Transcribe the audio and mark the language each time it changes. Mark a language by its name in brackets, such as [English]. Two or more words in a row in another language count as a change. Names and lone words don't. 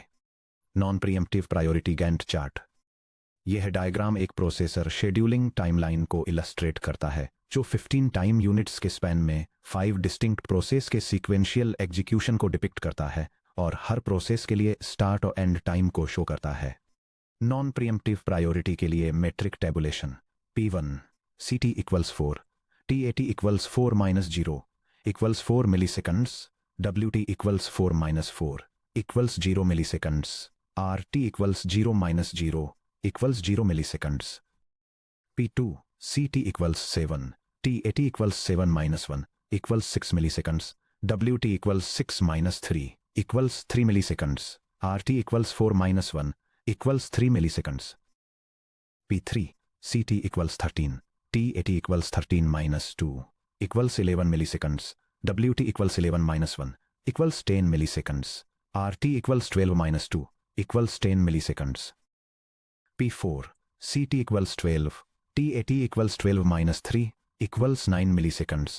[English] non preemptive priority Gantt chart. [Hindi] यह डायग्राम एक [English] processor scheduling timeline [Hindi] को इलस्ट्रेट करता है जो 15 [English] time units [Hindi] के स्पैन में 5 [English] distinct process [Hindi] के [English] sequential execution [Hindi] को डिपिक्ट करता है और हर प्रोसेस के लिए स्टार्ट और [English] end time [Hindi] को शो करता है। [English] non preemptive priority [Hindi] के लिए [English] metric tabulation. P1 CT = 4, TAT = 4-0 = 4 milliseconds, WT = 4-4 = 0 milliseconds, RT = 0-0 = 0 milliseconds. P2 CT = 7, TAT = 7-1 = 6 milliseconds, WT = 6-3 = 3 milliseconds, RT = 4-1 = 3 milliseconds. P3 CT = 13, T80 equals 13 minus 2 equals 11 milliseconds. WT equals 11 minus 1 equals 10 milliseconds. RT equals 12 minus 2 equals 10 milliseconds. P4 CT equals 12. T80 equals 12 minus 3 equals 9 milliseconds.